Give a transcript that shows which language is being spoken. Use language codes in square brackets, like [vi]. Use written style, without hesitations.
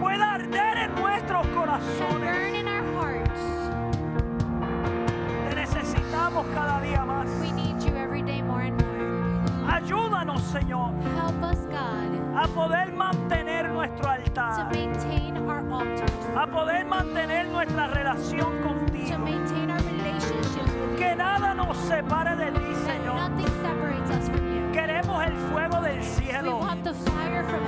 [es] pueda arder en nuestros [en] can [es] corazones. [en] burn in our hearts. [es] Te necesitamos cada día más. [en] We need you every day more and more. [es] Ayúdanos, Señor, [en] Help us, God, [es] a poder mantener nuestro [en] to [es] altar, [en] maintain our altars, [es] a poder mantener nuestra relación [en] to [es] contigo. [en] maintain our relationships with you. [es] Que nada nos separe de ti, [en] That [es] Señor. [en] nothing separates us from you. [es] Queremos el fuego del [en] We [es] cielo. [en] want the fire from heaven.